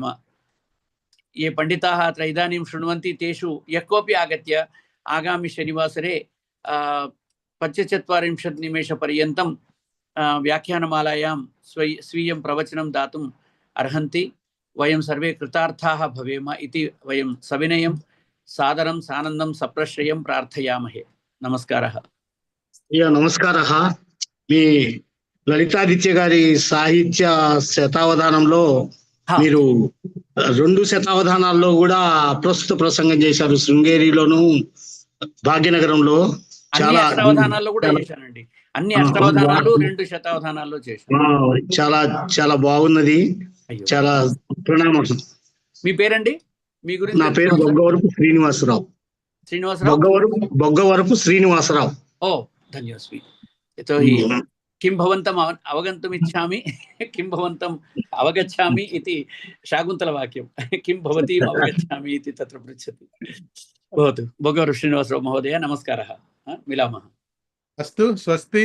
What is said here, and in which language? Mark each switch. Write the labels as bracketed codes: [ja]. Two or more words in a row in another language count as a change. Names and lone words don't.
[sa] ये पण्डिताः अत्र इदानीं शृण्वन्ति, तेषु यः कोऽपि आगत्य आगामि शनिवासरे 45 निमेषपर्यन्तं व्याख्यानमालायां स्वीयं प्रवचनं दातुम् अर्हन्ति। वयं सर्वे कृतार्थाः भवेम इति वयं सविनयं सादरं सानन्दं सप्रश्रयं प्रार्थयामहे। नमस्कारः। నమస్కారः. [te] మీ లలితాదిత్య గారి సాహిత్య శతావధానంలో మీరు 2 శతావధానాల్లో కూడా ప్రస్తుత ప్రసంగం చేశారు. శృంగేరిలోను భాగ్యనగరంలో చాలా శతావధానాల్లో కూడా చేశానండి. అన్ని అష్టావధానాలు 2 శతావధానాల్లో చేశాను. చాలా బాగున్నది. చాలా ప్రణామం. మీ పేరండి? మీ గురించి? నా పేరు బొగ్గవరపు శ్రీనివాసరావు. బొగ్గవరపు శ్రీనివాసరావు. ఓ, [sa] धन्योऽस्मि। यतोहि किं भवन्तम् अवगन्तुमिच्छामि, किं भवन्तम् अवगच्छामि इति शाकुन्तलवाक्यं। किं भवतीम् अवगच्छामि इति तत्र पृच्छति। भवतु। बొగ్గవరపు శ్రీనివాసరావు महोदय, नमस्कारः। मिलामः। अस्तु, स्वस्ति।